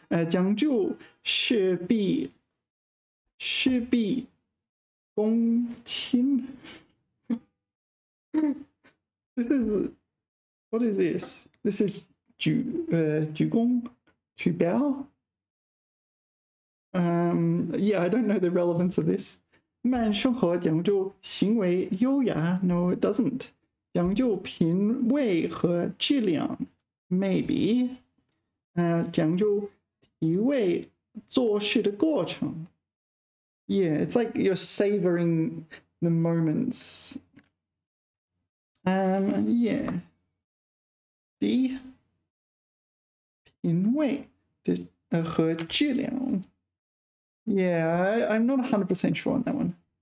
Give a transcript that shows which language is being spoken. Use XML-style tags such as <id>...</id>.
<zh>讲究事必躬亲.</zh> <en>This is, what is this? This is 鞠躬, 鞠躬. Yeah, I don't know the relevance of this.</en> <zh>慢生活讲究行为优雅</zh> <en>No, it doesn't.</en> <zh>讲究品味和质量</zh> <en>Maybe.</en> <zh>讲究体味做事的过程</zh> <en>Yeah, it's like you're savoring the moments. Yeah. D.</en> <zh>品味的和质量</zh> <en>Yeah, I'm not 100% sure on that one.</en>